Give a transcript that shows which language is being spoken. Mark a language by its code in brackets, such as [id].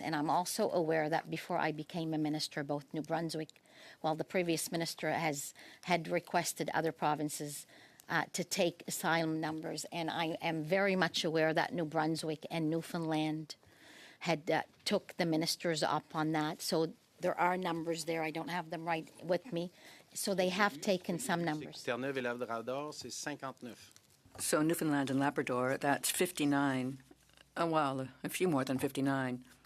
[en] And I'm also aware that before I became a minister, both New Brunswick, while the previous minister had requested other provinces to take asylum numbers, and I am very much aware that New Brunswick and Newfoundland had took the ministers up on that. So there are numbers there. I don't have them right with me. So they have taken some numbers. [fr] Terre-Neuve et Labrador, c'est 59. [en] So Newfoundland and Labrador, that's 59. Well, a few more than 59.